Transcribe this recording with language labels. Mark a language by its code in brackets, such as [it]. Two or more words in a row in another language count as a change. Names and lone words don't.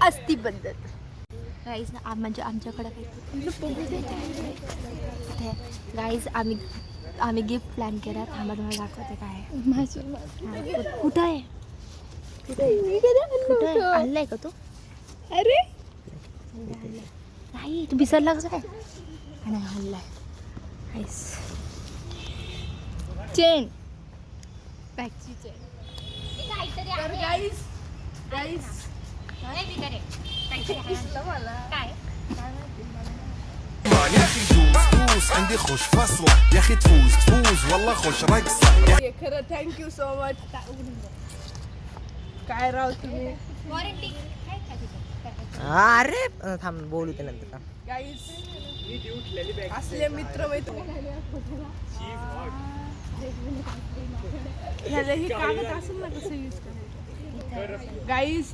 [mr] असती पद्धत गाईज म्हणजे आमच्याकडे गाईज आम्ही [en] gift plan [mr] केला थांबा तुम्हाला दाखवते काय कुठं आहे कुठं आहे आणलाय का तू अरे नाही तू विसरला कसं काय नाही आणलाय गाईज चेन बॅगची चेन तर गाईज गाईज [ar] يا اخي دوس دوس عندي خوش فصلة يا اخي تفوز تفوز والله خوش رقصة [mr] हे खरं [en] thank you so much. [mr] काय राव तुम्ही अरे थांब बोलू ते नंतर थांब. गाईज असले मित्र ह्याला ही कागद असेल ना कसं यूज करायचं गाईज.